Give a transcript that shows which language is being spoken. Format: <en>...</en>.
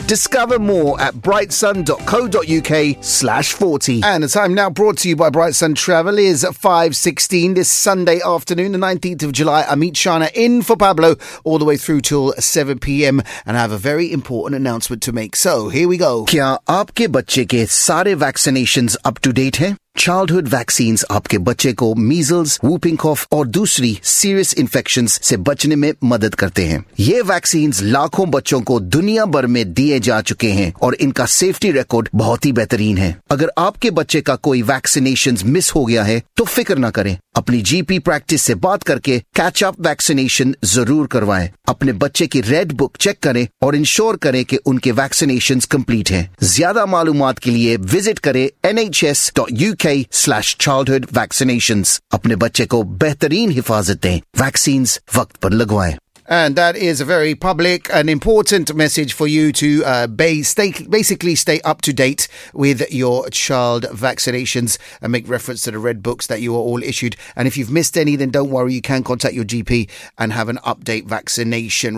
<en>Discover more at brightsun.co.uk/40. And the time now brought to you by Bright Sun Travel is 5:16 this Sunday afternoon, the 19th of July. I meet Shana in for Pablo all the way through till 7 p.m. And I have a very important announcement to make. So, here we go. Kya up?</en> <hi>आपके बच्चे के सारे vaccinations up to date हैं? Childhood vaccines आपके बच्चे को measles, whooping कॉफ और दूसरी सीरियस इन्फेक्शंस से बचने में मदद करते हैं। ये वैक्सीन्स लाखों बच्चों को दुनिया भर में दिए जा चुके हैं और इनका सेफ्टी रिकॉर्ड बहुत ही बेहतरीन है। अगर आपके बच्चे का कोई वैक्सीनेशंस मिस हो गया है तो फिक्र ना करें, अपनी GP प्रैक्टिस से बात करके कैच अप वैक्सीनेशन जरूर करवाएं। अपने बच्चे की रेड बुक चेक करें और इंश्योर करें कि उनके वैक्सीनेशंस कंप्लीट हैं। ज्यादा मालूमात के लिए विजिट करें nhs.uk/childhoodvaccinations. अपने बच्चे को बेहतरीन हिफाजत दें, वैक्सीन्स वक्त पर लगवाएं।</hi> <en>And that is a very public and important message for you to basically stay up to date with your child vaccinations and make reference to the red books that you are all issued. And if you've missed any, then don't worry, you can contact your GP and have an update vaccination.</en>